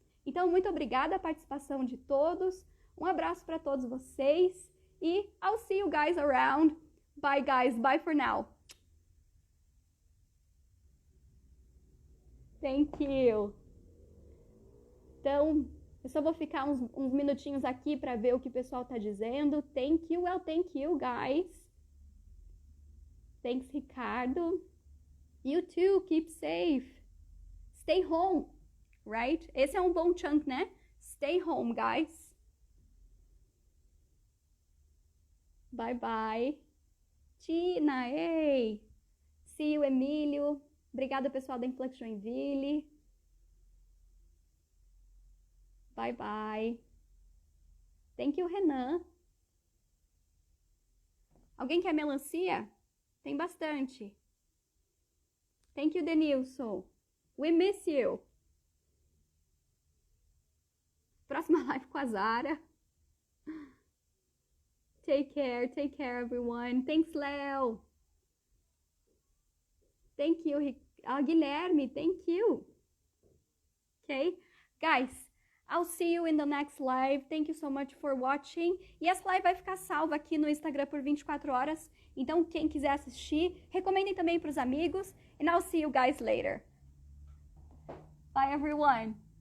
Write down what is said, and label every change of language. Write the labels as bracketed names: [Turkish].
[Portuguese] Então, muito obrigada a participação de todos, um abraço para todos vocês e [English] I'll see you guys around. Bye guys, bye for now. Thank you. [Portuguese] Então, eu só vou ficar uns minutinhos aqui para ver o que o pessoal tá dizendo. [English] Thank you, well, thank you guys. Thanks, Ricardo. You too, keep safe. Stay home, right? [Portuguese] Esse é um bom chunk, né? [English] Stay home, guys. Bye, bye. Tina, hey. See you, [Portuguese] Emílio. Obrigada, pessoal da Influx Joinville. [English] Bye, bye. Thank you, Renan. [Portuguese] Alguém quer melancia? Tem bastante. [English] Thank you, Denilson. We miss you. [Portuguese] Próxima live com a Zara. [English] Take care, everyone. Thanks, Léo. Thank you, Guilherme. Thank you. Okay, guys, I'll see you in the next live. Thank you so much for watching. [Portuguese] E essa live vai ficar salva aqui no Instagram por 24 horas. Então, quem quiser assistir, recomendem também para os amigos. [English] And I'll see you guys later. Bye, everyone.